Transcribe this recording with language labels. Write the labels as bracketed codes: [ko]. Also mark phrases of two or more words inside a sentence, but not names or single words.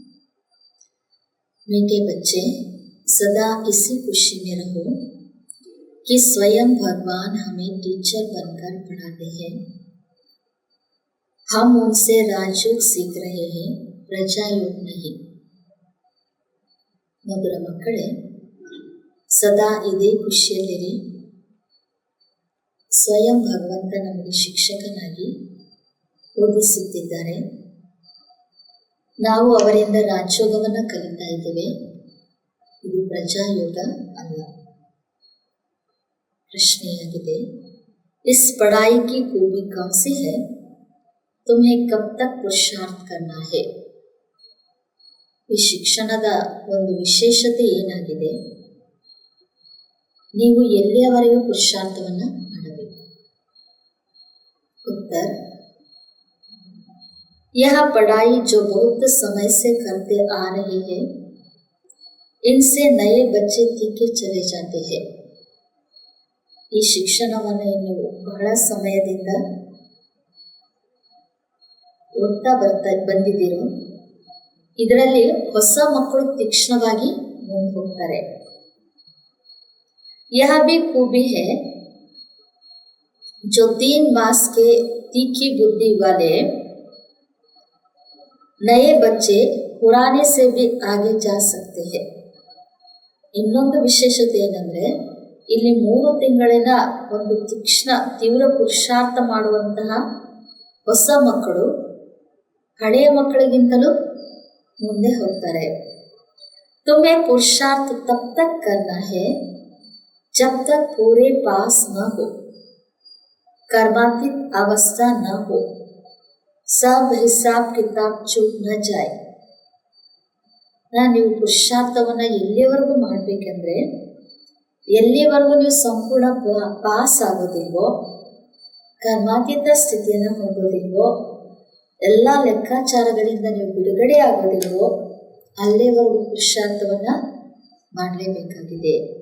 [hi] मीठे बच्चे, सदा इसी खुशी में रहो कि स्वयं भगवान हमें टीचर बनकर पढ़ाते हैं। हम उनसे राजयोग सीख रहे हैं, प्रजायोग नहीं। [kn] मधुर मಕ್ಕಳೇ, ಸದಾ ಇದೇ ಖುಷಿಯಲ್ಲಿರಿ. ಸ್ವಯಂ ಭಗವಂತ ನಮಗೆ ಶಿಕ್ಷಕನಾಗಿ ಓದಿಸುತ್ತಿದ್ದಾರೆ. ನಾವು ಅವರಿಂದ ರಾಜಯೋಗವನ್ನು ಕಲಿತಾ ಇದ್ದೇವೆ. ಇದು ಪ್ರಜಾಯೋಗ ಅಲ್ಲ. ಪ್ರಶ್ನೆಯಾಗಿದೆ, [hi] इस पढ़ाई की खूबी कौन सी है? तुम्हें कब तक पुरुषार्थ करना है? [kn] ಈ ಶಿಕ್ಷಣದ ಒಂದು ವಿಶೇಷತೆ ಏನಾಗಿದೆ? ನೀವು ಎಲ್ಲಿಯವರೆಗೂ ಪುರುಷಾರ್ಥವನ್ನು ಮಾಡಬೇಕು? [hi] उत्तर, यह पढ़ाई जो बहुत समय से करते आ रहे हैं, इनसे नए बच्चे ತೀಕೆ चले जाते हैं। [kn] ಈ ಶಿಕ್ಷಣವನ್ನು ನೀವು ಬಹಳ ಸಮಯದಿಂದ ಓದ್ತಾ ಬಂದಿದ್ದೀರೋ, ಇದರಲ್ಲಿ ಹೊಸ ಮಕ್ಕಳು ತೀಕ್ಷ್ಣವಾಗಿ ಮುಂದೆ ಹೋಗ್ತಾರೆ. [hi] यह भी खूबी है जो 3 मास के तीखी बुद्धि वाले नए बच्चे पुराने से भी आगे जा सकते हैं। [kn] ಇನ್ನೊಂದು ವಿಶೇಷತೆ ಏನಂದ್ರೆ, ಇಲ್ಲಿ 3 ತಿಂಗಳಿನ ಒಂದು ತೀವ್ರ ಪುರುಷಾರ್ಥ ಮಾಡುವಂತಹ ಹೊಸ ಮಕ್ಕಳು ಹಳೆಯ ಮಕ್ಕಳಿಗಿಂತಲೂ ಮುಂದೆ ಹೋಗ್ತಾರೆ. [hi] तुम्हें पुरुषार्थ तब तक करना है जब तक पूरे पास न हो, कर्मातीत अवस्था न हो, सब हिसाब किताब चूक न जाए। [kn] ನೀವು ಪುರುಷಾರ್ಥವನ್ನು ಎಲ್ಲಿವರೆಗೂ ಮಾಡಬೇಕೆಂದ್ರೆ, ಎಲ್ಲಿವರೆಗೂ ನೀವು ಸಂಪೂರ್ಣ ಪಾಸ್ ಆಗೋದಿಲ್ವೋ, ಕರ್ಮಾತೀತ ಸ್ಥಿತಿಯನ್ನು ಹೊಂದೋದಿಲ್ವೋ, ಎಲ್ಲ ಲೆಕ್ಕಾಚಾರಗಳಿಂದ ನೀವು ಬಿಡುಗಡೆ ಆಗೋದಿಲ್ವೋ, ಅಲ್ಲಿವರೆಗೂ ಪುರುಷಾರ್ಥವನ್ನು ಮಾಡಲೇಬೇಕಾಗಿದೆ.